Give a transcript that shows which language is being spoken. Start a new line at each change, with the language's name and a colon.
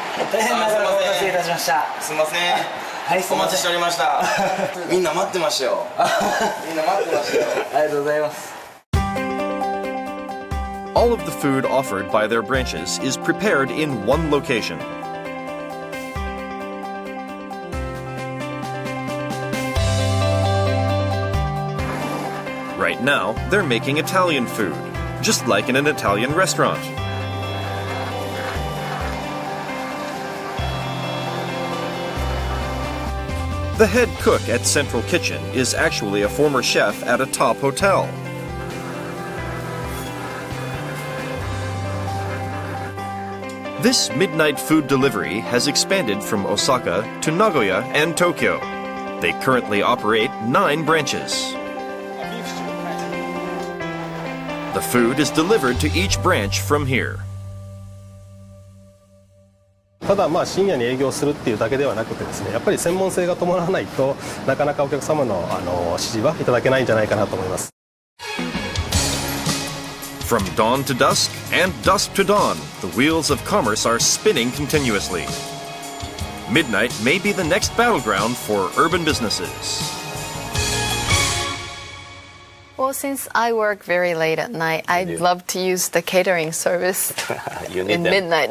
Japanese: 大変長らくお待たせいたしました。すみません。はい、お待ちしておりました。みんな待ってましたよ。みんな待ってましたよ。ありがとうございます。
English: All of the food offered by their branches is prepared in one location. Right now, they're making Italian food, just like in an Italian restaurant. The head cook at Central Kitchen is actually a former chef at a top hotel. This midnight food delivery has expanded from Osaka to Nagoya and Tokyo. They currently operate 9 branches. The food is delivered to each branch from here.
Japanese: ただ深夜に営業するっていうだけではなくてですね、やっぱり専門性が伴わないとなかなかお客様の支持はいただけないんじゃないかなと思います。
English: From dawn to dusk and dusk to dawn, the wheels of commerce are spinning continuously. Midnight may be the next battleground for urban businesses. Well, since I work very late at night, I'd love to use the catering service in midnight.